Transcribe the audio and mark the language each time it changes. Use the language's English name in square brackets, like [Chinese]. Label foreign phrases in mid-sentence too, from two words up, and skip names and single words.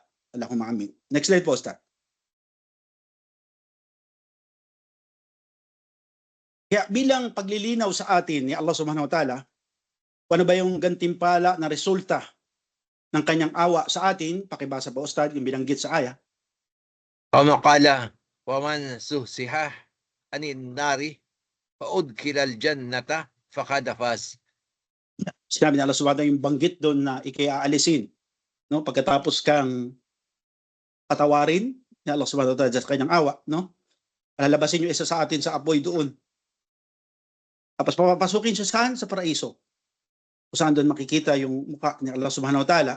[Arabic] اللهم آمين. [English] Next slide [Filipino] po, Ustad. Kaya bilang paglilinaw sa atin ni Allah [Arabic] سبحانه وتعالى, [Filipino] ano ba yung gantimpala na resulta ng kanyang awa sa atin? Pakibasa po, Ustad, yung binanggit sa aya. [Arabic] كما قال ومن زحزح عن النار وأدخل الجنة فقد فاز. [Filipino] Sinabi ni Allah [Arabic] سبحانه وتعالى [Filipino] yung banggit doon na ikiaalisin, no? Pagkatapos kang patawarin ni Allah [Arabic] سبحانه وتعالى [Filipino] sa kanyang awa, no? Lalabasin yung isa sa atin sa apoy doon. Tapos papapasukin siya saan? Sa paraiso. Kung saan doon makikita yung mukha ni Allah [Arabic] سبحانه وتعالى.